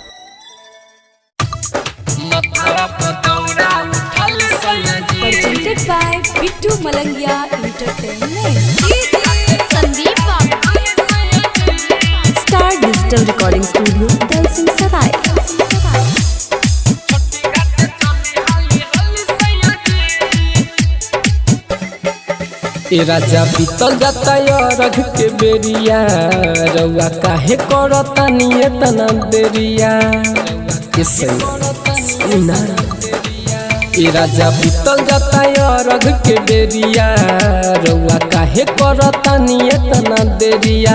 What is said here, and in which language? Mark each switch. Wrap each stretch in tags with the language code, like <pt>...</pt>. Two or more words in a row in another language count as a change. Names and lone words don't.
<en>Presented by Bittu Malangia Entertainment. Star Digital Recording Studio, Dalsing Sarai.</en> <bho>ए राजा बीतल जाता रघ के बेरिया, रउआ काहे करता निये तना देरिया। ए राजा बीतल जाता रघ के बेरिया, रउआ काहे करता निये तना देरिया।</bho>